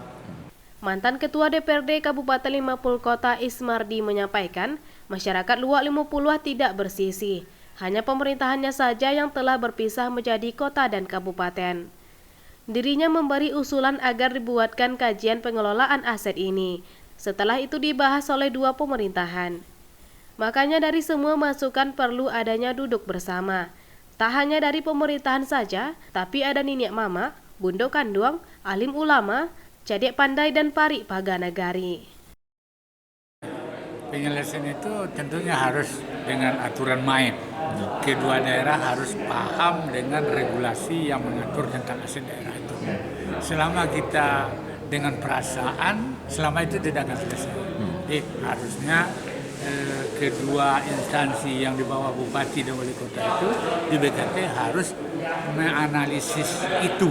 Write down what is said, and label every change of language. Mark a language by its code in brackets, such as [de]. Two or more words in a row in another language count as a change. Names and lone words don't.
[id] Mantan Ketua DPRD Kabupaten 50 Kota Ismardi menyampaikan, masyarakat Luak 50 tidak bersisi, hanya pemerintahannya saja yang telah berpisah menjadi kota dan kabupaten. Dirinya memberi usulan agar dibuatkan kajian pengelolaan aset ini, setelah itu dibahas oleh dua pemerintahan. Makanya dari semua masukan perlu adanya duduk bersama. Tak hanya dari pemerintahan saja, tapi ada Niniak Mama, Bundo Kanduang, alim ulama, Cadek Pandai dan Pari Paganagari. Penyelesaian itu tentunya harus dengan aturan main. Kedua daerah harus paham dengan regulasi yang mengatur tentang aset daerah itu. Selama kita dengan perasaan, selama itu tidak akan selesai. Jadi harusnya kedua instansi yang di bawah bupati dan wali kota itu di BKT harus menganalisis itu.